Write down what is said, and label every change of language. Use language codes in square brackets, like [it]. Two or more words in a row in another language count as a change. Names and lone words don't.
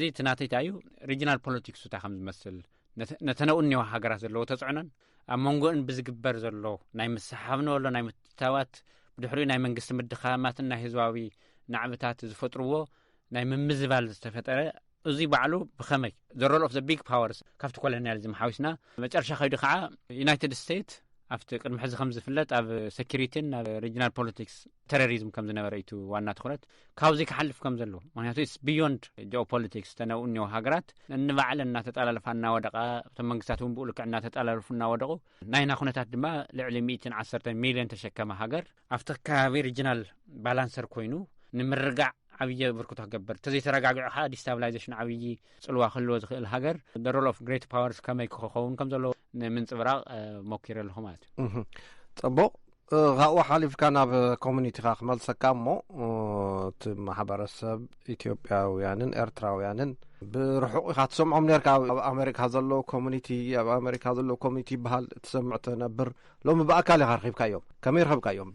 [ti] እቲ ናተይታ እዩ [en] regional politics [ti] እታ ከም ዝመስል ነተነኡኒዋ ሃገራት ዘለዎ ተጽዕኖን ኣብ መንጎእን ብዝግበር ዘሎ ናይ ምስሓብ ንበሎ ናይ ምትታዋት ብድሕሪኡ ናይ መንግስቲ ምድኻማትን ናይ ህዝባዊ ናዕብታት ዝፈጥርዎ ናይ ምምዝባል ዝተፈጠረ እዙይ ባዕሉ ብኸመይ [en] the role of the big powers [ti] ካብቲ ኮሎኒያሊዝም ሓዊስና መጨረሻ ከይዱ ከዓ ዩናይትድ ስቴትስ ኣብቲ ቅድሚ ሕዚ ከም ዝፍለጥ ኣብ ሴኪሪቲን ኣብ [en] regional politics [ti] ቴሮሪዝም ከም ዝነበረ እዩ ዋና ትኩረት ካብዚ ክሓልፍ ከም ዘለዎ ምክንያቱ [en] is beyond geopolitics [ti] ተነኡኒዎ ሃገራት እንባዕለን እናተጠላለፋ እናወደቓ እቶም መንግስታት እውን ብኡ ልክዕ እናተጠላለፉ እናወደቑ ናይና ኩነታት ድማ ልዕሊ 110 ሚልዮን ተሸከመ ሃገር ኣብቲ ከባቢ [en] regional balancer [ti] ኮይኑ ንምርጋዕ ዓብዪ ብርክቶ ክገበር ተዘይተረጋግዑ ከዓ ዲስታብላይዜሽን ዓብዪ ጽልዋ ክህልዎ ዝኽእል ሃገር [en] the role of great powers [ti] ከመይ ክኸውን ከም ዘለዎ ንምንጽብራቕ ሞኪረ ኣለኹ ማለት እዩ ጽቡቕ ካብኡ ሓሊፍካ ናብ ኮሚኒቲኻ ክመልሰካ እሞ እቲ ማሕበረሰብ ኢትዮጵያውያንን ኤርትራውያንን ብርሑቕ ኢኻ ትሰምዖም ነርካ ኣብ ኣሜሪካ ዘሎ ኮሚኒቲ ኣብ ኣሜሪካ ዘሎ ኮሚኒቲ ይበሃል ትሰምዕ ትነብር ሎሚ ብኣካል ኢኻ ረኺብካዮም ከመይ ረኸብካዮም